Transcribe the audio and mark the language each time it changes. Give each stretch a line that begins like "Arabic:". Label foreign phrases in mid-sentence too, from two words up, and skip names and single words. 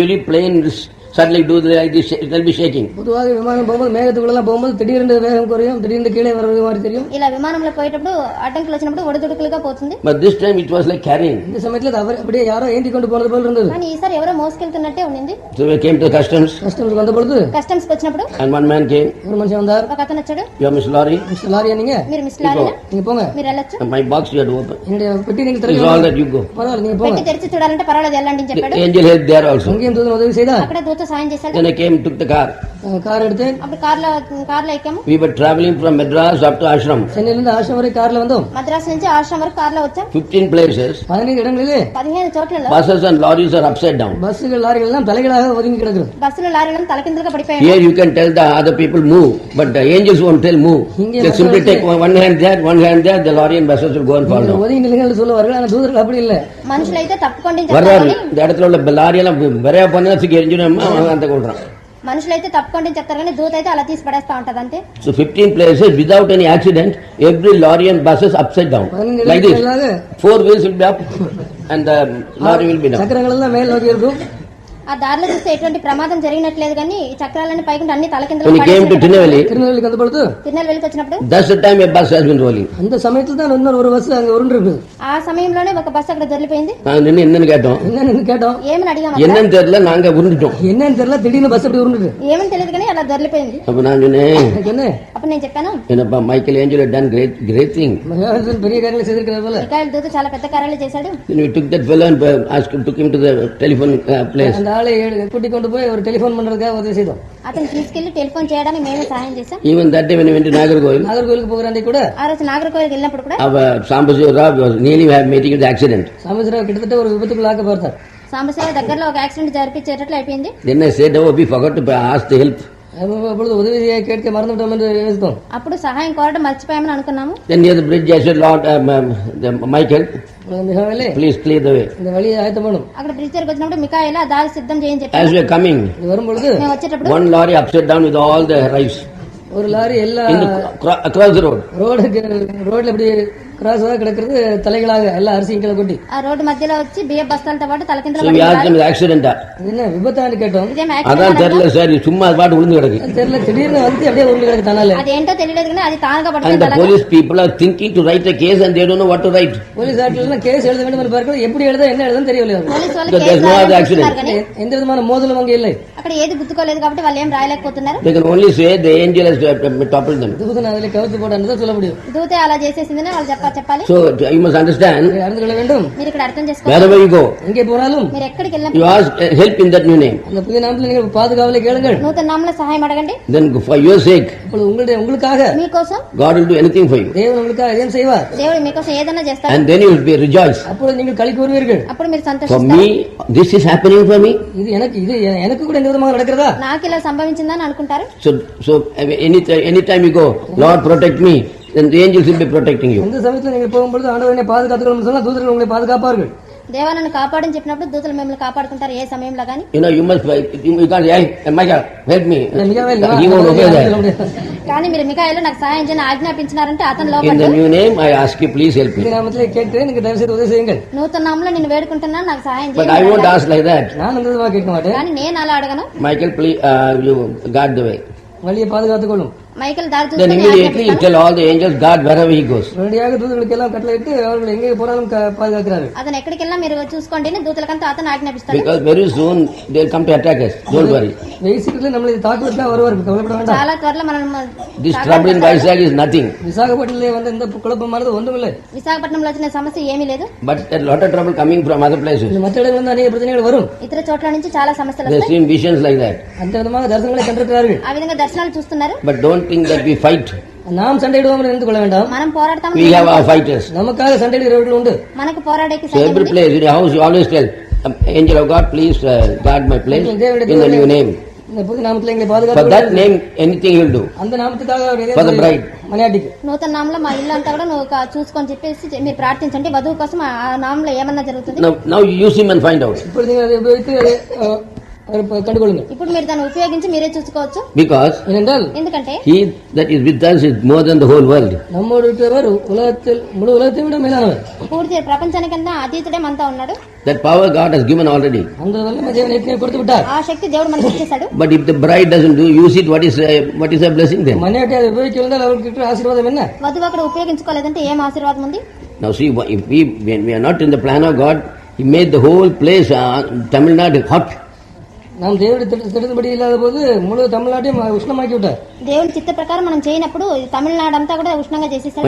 English: Usually planes suddenly do like this, it will be shaking.
Tamil: பொதுவாக விமானம் போகும்போது மேகத்துக்குள்ள போகும்போது திடீர்னு வேகம் குறையும், திடீர்னு கீழே வர்றது மாதிரி தெரியும்.
Telugu: ఇలా విమానంలో పోయేటప్పుడు అడ్డంకులు వచ్చినప్పుడు ఒడిదుడుకులుగా పోతుంది.
English: But this time it was like carrying.
Tamil: இந்த சமயத்துல அவர் அப்படியே யாரோ ஏந்தி கொண்டு போனது போல இருந்தது.
Telugu: కానీ ఈసారి ఎవరో మోసుకెళ్తున్నట్టే ఉండింది.
English: So we came to the customs.
Tamil: கஸ்டமர்ஸ் வந்த பொழுது
Telugu: కస్టమ్స్ కి వచ్చినప్పుడు
English: And one man came.
Tamil: ஒரு மனுஷன் வந்தார்.
Telugu: ఒక అతను వచ్చాడు.
English: You are Miss Laurie?
Tamil: மிஸ்டர் லாரியா நீங்க?
Telugu: మీరు మిస్ లారీనా?
Tamil: நீங்க போங்க.
Telugu: మీరు వెళ్ళొచ్చు.
English: My box you have to open.
Tamil: என்னுடைய பெட்டி நீங்க
English: It's
Tamil: திறக்க.
English: all that you go.
Tamil: பரவாயில்ல நீங்க
Telugu: పెట్టి
Tamil: போங்க.
Telugu: తెరిచి చూడాలంటే పర్వాలేదు వెళ్ళండి అని
English: The
Telugu: చెప్పాడు.
English: angel helped there also.
Tamil: அங்கேயும் தூதன் உதவி செய்தா.
Telugu: అక్కడ దూత సాయం చేశాడు.
English: Then I came, took the car.
Tamil: கார் எடுத்து
Telugu: అప్పుడు కార్లో ఎక్కాము.
English: We were traveling from Madras up to Ashram.
Tamil: சென்னையில இருந்து ஆசிரம் வரை கார்ல வந்தோம்.
Telugu: మద్రాసు నుంచి ఆశ్రమం వరకు కార్లో వచ్చాం.
English: 15 places.
Tamil: 15 இடங்களிலே
Telugu: 15 చోట్లలో
English: Buses and lorries are upside down.
Tamil: பஸ்ஸுகள் லாரிகள் எல்லாம் தலைகளாக ஒதுங்கி கிடக்குது.
Telugu: బస్సులు లారీలను తలకిందులుగా పడిపోయాయి.
English: Here you can tell the other people move, but the angels won't tell move. They simply take one hand there, the lorry and buses will go and fall down.
Tamil: ஒதுங்கி நிலைகள் சொல்லுவார்கள், ஆனா தூதர்கள் அப்படி இல்ல.
Telugu: మనుషులైతే తప్పుకోండి
Tamil: வர்றாரு இந்த இடத்துல உள்ள லாரி எல்லாம் விரையா பண்ணா தூக்கி எரிஞ்சிடும் அந்த கொள்றான்.
Telugu: మనుషులైతే తప్పుకోండి చెప్తారు కానీ దూత అయితే అలా తీసి పడేస్తా ఉంటది అంతే.
English: So 15 places without any accident, every lorry and buses upside down like this. 4 wheels will be up and the lorry will be down.
Tamil: சக்கரங்கள் எல்லாம் மேல் நோக்கி இருக்கும்.
Telugu: ఆ దారిలో చూస్తే ఎటువంటి ప్రమాదం జరిగినట్లేదు కానీ ఈ చక్రాలన్నీ పైకి అన్ని
English: When
Telugu: తలకిందులుగా
English: he came to Tinnevelli,
Tamil: திருநெல்வேலிக்கு வந்த பொழுது
Telugu: తిరునెల్వేలికి వచ్చినప్పుడు
English: that's the time a bus has been rolling.
Tamil: அந்த சமயத்துல தான் இன்னொரு ஒரு பஸ் அங்க உருண்டு இருக்குது.
Telugu: ఆ సమయంలోనే ఒక బస్సు అక్కడ దొరికిపోయింది.
Tamil: நாங்க நின்னு என்னன்னு கேட்டோம். என்னன்னு கேட்டோம்.
Telugu: ఏమని అడిగాము?
Tamil: என்னன்னு தெரியல, நாங்க உருண்டுட்டோம். என்னன்னு தெரியல, திடீர்னு பஸ் அப்படி உருண்டுது.
Telugu: ఏమని తెలియదు కానీ అలా దొరికిపోయింది.
Tamil: அப்ப நான் சொன்னேன், எனக்கு என்ன
Telugu: అప్పుడు నేను చెప్పాను,
English: என்னப்பா Michael Angel had done great thing.
Tamil: மகாராஜன் பெரிய காரியங்களை செய்திருக்கிறது போல.
Telugu: మికాయల్ దూత చాలా పెద్ద కార్యాలు చేశాడు.
English: Then we took that fellow and took him to the telephone place.
Tamil: அந்த ஆளை கூட்டி கொண்டு போய் ஒரு டெலிபோன் பண்றதுக்காக உதவி செய்தோம்.
Telugu: అతను తీసుకెళ్లి టెలిఫోన్ చేయడానికి మేమే సహాయం చేశాం.
English: Even that day when we went to Nagarkoil,
Tamil: நாகர்கோவிலுக்கு போகிறாண்டி கூட
Telugu: ఆ రోజు నాగర్కోవిల్కి వెళ్ళినప్పుడు కూడా
English: our Sambasiva was nearly meeting with the accident.
Tamil: சாமேஸ்வரராவ் கிட்டத்தட்ட ஒரு விபத்துக்குள்ள ஆக்க பார்த்தார்.
Telugu: సాంబశివ దగ్గరలో ఒక యాక్సిడెంట్ జరిపించేటట్లు అయిపోయింది.
English: Then I said, oh, we forgot to ask the help.
Tamil: அப்பொழுது உதவி கேட்க மறந்துவிட்டோம் என்று யோசித்தோம்.
Telugu: అప్పుడు సహాయం కోరడం మర్చిపోయామని అనుకున్నాము.
English: Then near the bridge I said, Lord, Michael,
Tamil: மிகாவேலே
English: please clear the way.
Tamil: இந்த வழியை ஆயத்தம் பண்ணும்.
Telugu: అక్కడ బ్రిడ్జ్ దగ్గరకు వచ్చినప్పుడు మికాయల్ ఆ దారి సిద్ధం చేయని చెప్పాడు.
English: As we are coming,
Tamil: இது வரும்பொழுது
Telugu: మేము వచ్చేటప్పుడు
English: one lorry upside down with all the rice
Tamil: ஒரு லாரி எல்லா
English: across the road.
Tamil: ரோட்ல இப்படி கிராஸ் கிடக்கிறது தலைகளாக எல்லா அரிசியும் கீழே கொட்டி.
Telugu: ఆ రోడ్డు మధ్యలో వచ్చి బియ్య బస్తాలతో పాటు
English: So
Telugu: తలకిందులు
English: we asked them, accident.
Tamil: இது என்ன விபத்தான்னு கேட்டோம்.
Telugu: ఇదేం
Tamil: அதான்
Telugu: యాక్సిడెంట్
Tamil: தெரியல சார், சும்மா அது பாட்டு விழுந்து கிடக்கு. தெரியல, திடீர்னு வந்து அப்படியே உருண்டு கிடக்கு தனால.
Telugu: అదేంటో తెలియలేదు కానీ అది తానుగా
English: And
Telugu: పడిపోయింది
English: the
Telugu: అలాగా.
English: police people are thinking to write a case and they don't know what to write.
Tamil: போலீஸ் ஆட்கள் கேஸ் எழுத வேண்டும் என்று பார்க்கிறது, எப்படி எழுத என்ன எழுதுன்னு தெரியவில்லை.
Telugu: పోలీసు వాళ్ళు
English: Because
Telugu: కేసు
English: there's no other
Telugu: రాయాలని
English: accident.
Telugu: చూస్తున్నారు కానీ
Tamil: எந்த விதமான மோதலும் அங்கே இல்லை.
Telugu: అక్కడ ఏది గుర్తుకోలేదు కాబట్టి వాళ్ళు ఏం రాయలేకపోతున్నారు.
English: They can only say the angel has toppled them.
Tamil: தூதன் அதில் கவுத்து போட்டான்னு சொல்ல முடியும்.
Telugu: దూతే అలా చేసేసిందని వాళ్ళు చెప్పాలి.
English: So you must understand,
Tamil: இதை அறிந்து கொள்ள வேண்டும்.
Telugu: మీరు ఇక్కడ అర్థం చేసుకోవాలి.
English: wherever you go,
Tamil: எங்கே போனாலும்
Telugu: మీరు ఎక్కడికి
English: you
Telugu: వెళ్ళినప్పుడు
English: ask help in that new name.
Tamil: அந்த புதிய நாமத்தில் நீங்கள் பாதுகாவலை கேளுங்கள்.
Telugu: నూతన నామంలో సహాయం అడగండి.
English: Then for your sake,
Tamil: இப்பொழுது உங்களுக்காக
Telugu: మీకోసం
English: God will do anything for you.
Tamil: தேவன் உங்களுக்காக எதையும் செய்வார்.
Telugu: దేవుడు మీకోసం ఏదైనా చేస్తాడు.
English: And then you will be rejoiced.
Tamil: அப்பொழுது நீங்கள் களி கூறுவீர்கள்.
Telugu: అప్పుడు మీరు
English: For
Telugu: సంతోషిస్తారు.
English: me, this is happening for me.
Tamil: இது எனக்கு கூட இந்த விதமாக நடக்கிறதா?
Telugu: నాకు ఇలా సంభవించిందని అనుకుంటారు.
English: So anytime you go, Lord protect me, then the angels will be protecting you.
Tamil: இந்த சமயத்தில் நீங்கள் போகும்பொழுது ஆண்டவர் என்னை பாதுகாத்துக்கணும் சொன்னா தூதர்கள் உங்களை பாதுகாப்பார்கள்.
Telugu: దేవా నన్ను కాపాడని చెప్పినప్పుడు దూతలు మిమ్మల్ని కాపాడుకుంటారు ఏ సమయంలో గానీ.
English: You know, you can't say, hey, Michael, help me.
Tamil: மிகாவேல்,
English: He won't obey that.
Telugu: కానీ మీరు మికాయలు నాకు సహాయం చేయని ఆజ్ఞాపించినారంటే అతను
English: In
Telugu: లోపల
English: the new name, I ask you, please help
Tamil: இந்த
English: me.
Tamil: நாமத்திலே கேட்கிறேன், எனக்கு தயவு செய்து உதவி செய்யுங்கள்.
Telugu: నూతన నామంలో నేను వేడుకుంటున్నాను నాకు సహాయం
English: But I won't
Telugu: చేయండి.
English: ask like that.
Tamil: நான் அந்த விதமாக கேட்க மாட்டேன்.
Telugu: కానీ నేను అలా అడగను.
English: Michael, please, you guard the way.
Tamil: வழியை பாதுகாத்துக் கொள்ளும்.
Telugu: మైకల్ దారి
English: Then
Telugu: చూసుకొని
English: immediately you tell all the angels, guard wherever he goes.
Tamil: உடனடியாக தூதர்களுக்கு எல்லாம் கட்டளையிட்டு அவர்கள் எங்கே போனாலும் பாதுகாக்கிறார்கள்.
Telugu: అతను ఎక్కడికి వెళ్ళినా మీరు చూసుకోండి దూతలకంతా అతను ఆజ్ఞాపిస్తాడు.
English: Because very soon they'll come to attack us. Don't worry.
Tamil: வெயில் சீக்கிரத்தில் நம்மளை தாக்குவதற்காக வருவார்கள், கவலைப்பட வேண்டாம்.
Telugu: చాలా త్వరలో మనం
English: This trouble in Vizag is nothing.
Tamil: விசாகப்பட்டிலே வந்து இந்த குழப்பமானது ஒன்றுமில்லை.
Telugu: విశాఖపట్నంలో వచ్చిన సమస్య ఏమీ లేదు.
English: But a lot of trouble coming from other places.
Tamil: இந்த மற்ற இடங்களில் வந்து அநேக பிரச்சனைகள் வரும்.
Telugu: ఇతర చోట్ల నుంచి చాలా సమస్యలు
English: They've
Telugu: వస్తాయి.
English: seen visions like that.
Tamil: அந்த விதமாக தரிசனங்களை கண்டிருக்கிறார்கள்.
Telugu: ఆ విధంగా దర్శనాలు చూస్తున్నారు.
English: But don't think that we fight.
Tamil: நாம் சண்டையிடுவோம் என்று நினைத்துக் கொள்ள வேண்டாம்.
Telugu: మనం పోరాడతాం.
English: We have our fighters.
Tamil: நமக்காக சண்டையிடுகிறவர்கள் உண்டு.
Telugu: మనకు పోరాడేకి
English: So
Telugu: సైన్యం
English: every
Telugu: ఉంది.
English: place, in your house, you always tell, angel of God, please guard my place in the new name.
Tamil: இந்த புதிய நாமத்தில் எங்களை
English: For
Tamil: பாதுகாத்து
English: that name, anything he will do.
Tamil: அந்த நாமத்துக்காக அவர்
English: For the bride.
Tamil: மணியாட்டிக்கு
Telugu: నూతన నామంలో మా ఇల్లు అంతా కూడా నువ్వు చూసుకొని చెప్పేసి మీరు ప్రార్థించండి. వధువు కోసం ఆ నామంలో ఏమన్నా జరుగుతుంది.
English: Now you use him and find out.
Tamil: இப்பொழுது நீங்கள் அதை உபயோகித்து கண்டுகொள்ளுங்க.
Telugu: ఇప్పుడు మీరు దాన్ని ఉపయోగించి మీరే చూసుకోవచ్చు.
English: Because
Tamil: ஏனென்றால்
Telugu: ఎందుకంటే
English: he that is with us is more than the whole world.
Tamil: நம்மோடு இருக்கிறவர் முழு உலகத்தை விட மேலானவர்.
Telugu: పూర్తి ప్రపంచానికంతా అతీతుడే మనతో ఉన్నాడు.
English: That power God has given already.
Tamil: அந்த வல்லமை தேவன் ஏற்கனவே கொடுத்து விட்டார்.
Telugu: ఆ శక్తి దేవుడు మనకి ఇచ్చేశాడు.
English: But if the bride doesn't use it, what is a blessing then?
Tamil: மனையாட்டி அதை உபயோகிக்கவில்லை, அவருக்கு இருக்கிற ஆசீர்வாதம் என்ன?
Telugu: వధువు అక్కడ ఉపయోగించుకోలేదంటే ఏం ఆశీర్వాదం ఉంది?
English: Now see, if when we are not in the plan of God, He made the whole place, Tamil Nadu, hot.
Tamil: நாம் தேவனுடைய திட்டத்தின்படி இல்லாத போது முழு தமிழ்நாட்டையும் உஷ்ணமாக்கி விட்டார்.
Telugu: దేవుని చిత్త ప్రకారం మనం చేయనప్పుడు తమిళనాడు అంతా కూడా ఉష్ణంగా చేసేసాడు.